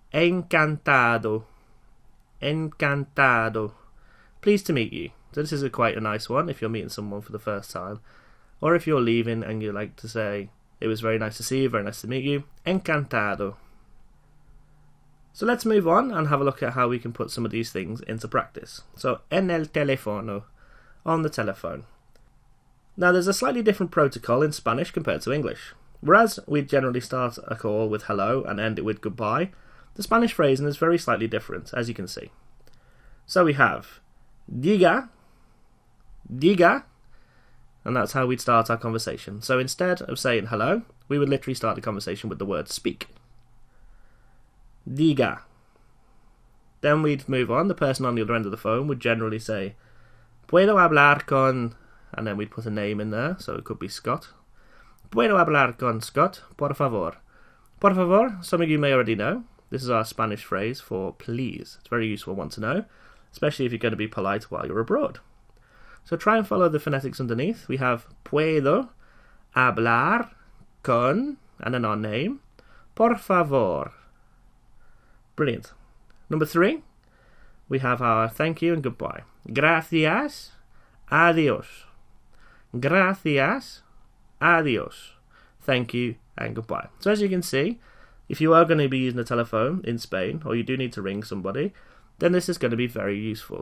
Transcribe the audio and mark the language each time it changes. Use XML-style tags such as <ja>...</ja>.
<es>Encantado, encantado.</es> <en>Pleased to meet you. So this is quite a nice one if you're meeting someone for the first time, or if you're leaving and you like to say, it was very nice to see you, very nice to meet you.</en> <es>Encantado.</es> <en>So let's move on and have a look at how we can put some of these things into practice. So,</en> <es>en el teléfono,</es> <en>on the telephone. Now, there's a slightly different protocol in Spanish compared to English. Whereas we generally start a call with hello and end it with goodbye, the Spanish phrasing is very slightly different, as you can see. So we have diga, diga, and that's how we'd start our conversation. So instead of saying hello, we would literally start the conversation with the word speak. Diga. Then we'd move on. The person on the other end of the phone would generally say,</en> <es>Puedo hablar con...</es> <en>And then we'd put a name in there, so it could be Scott.</en> <es>Puedo hablar con Scott, por favor.</es> <en>Por favor, some of you may already know. This is our Spanish phrase for please. It's a very useful one to know. especially if you're going to be polite while you're abroad. So try and follow the phonetics underneath. We have</en> <es>puedo hablar con,</es> <en>and then our name,</en> <es>por favor.</es> <en>Brilliant. Number 3, we have our thank you and goodbye.</en> <es>Gracias, adios. Gracias, adios.</es> <en>Thank you and goodbye. So as you can see, if you are going to be using a telephone in Spain, or you do need to ring somebody, then this is going to be very useful.</en>